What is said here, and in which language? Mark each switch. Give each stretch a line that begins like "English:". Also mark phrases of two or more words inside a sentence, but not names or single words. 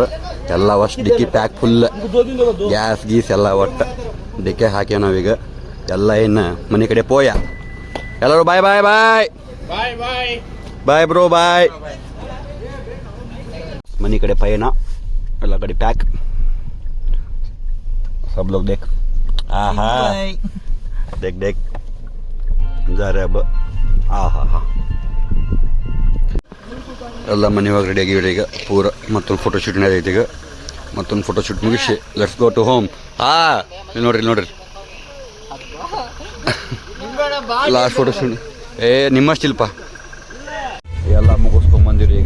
Kannada: ಎಲ್ಲ ಅಷ್ಟು ಡಿಕ್ಕಿ
English: pack full,
Kannada: ಗ್ಯಾಸ್ ಗೀಸ್ ಎಲ್ಲ ಒಟ್ಟು ಡಿಕ್ಕೆ ಹಾಕ್ಯ ನಾವೀಗ. ಎಲ್ಲ ಇನ್ನು ಮನೆ ಕಡೆ ಪೋಯ. ಎಲ್ಲರೂ
English: bye bye bye bye bro bye.
Kannada: ಮನೆ ಕಡೆ ಪಯಣ, ಎಲ್ಲ ಕಡೆ ಪ್ಯಾಕ್.
Hindi: सब लोग देख देख जा रहे अब.
Kannada: ಎಲ್ಲ ಮನೆ ಹೋಗಿ ರೆಡಿ ಆಗಿವ್ರಿ ಈಗ ಪೂರ. ಮತ್ತೊಂದು
English: photo shoot
Kannada: ಐತಿ ಈಗ. ಮತ್ತೊಂದು
English: photo shoot
Kannada: ಮುಗಿಸಿ
English: let's go to home.
Kannada: ಇಲ್ಲಿ ನೋಡ್ರಿ
English: last photo shoot.
Kannada: ನಿಮ್ಮಷ್ಟಿಲ್ಪ ಎಲ್ಲ ಮುಗಿಸ್ಕೊಂಬಂದಿರಿ ಈಗ.